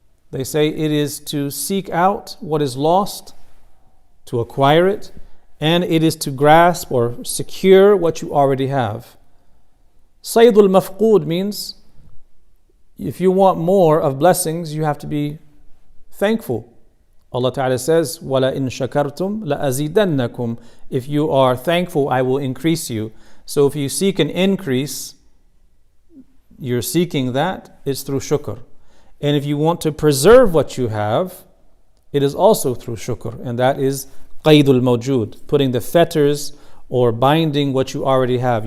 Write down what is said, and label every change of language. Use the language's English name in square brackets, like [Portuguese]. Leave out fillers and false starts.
[English] They say it is to seek out what is lost, to acquire it, and it is to grasp or secure what you already have. Saydul mafqood means if you want more of blessings, you have to be thankful. Allah Ta'ala says, [Arabic] وَلَا إِن شَكَرْتُمْ لَأَزِيدَنَّكُمْ. [English] If you are thankful, I will increase you. So if you seek an increase, you're seeking that, it's through shukr. And if you want to preserve what you have, it is also through shukr. And that is qaydul mawjood, putting the fetters or binding what you already have.